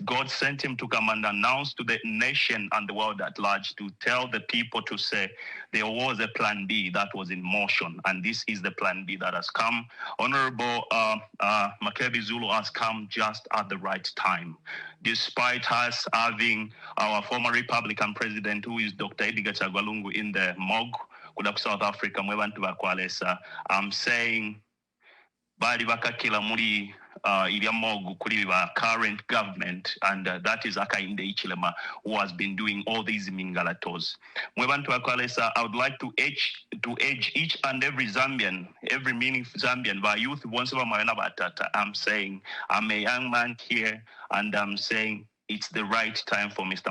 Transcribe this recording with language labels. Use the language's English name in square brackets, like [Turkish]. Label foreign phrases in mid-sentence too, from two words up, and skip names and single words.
[English] God sent him to come and announce to the nation and the world at large, to tell the people, to say there was a plan B that was in motion, and this is the plan B that has come. Honorable Makebi Zulu has come just at the right time. Despite us having our former Republican President, who is Dr. Edgar Chagwalungu, in the morgue, South Africa, I'm saying, [Bemba] bali bakakila muri iliamogu kuli wa [English] current government, and that is Akainde Ichilema, who has been doing all these mingalatos. I would like to urge each and every Zambian, every meaningful Zambian, by youth, I'm saying, I'm a young man here, and I'm saying it's the right time for Mr.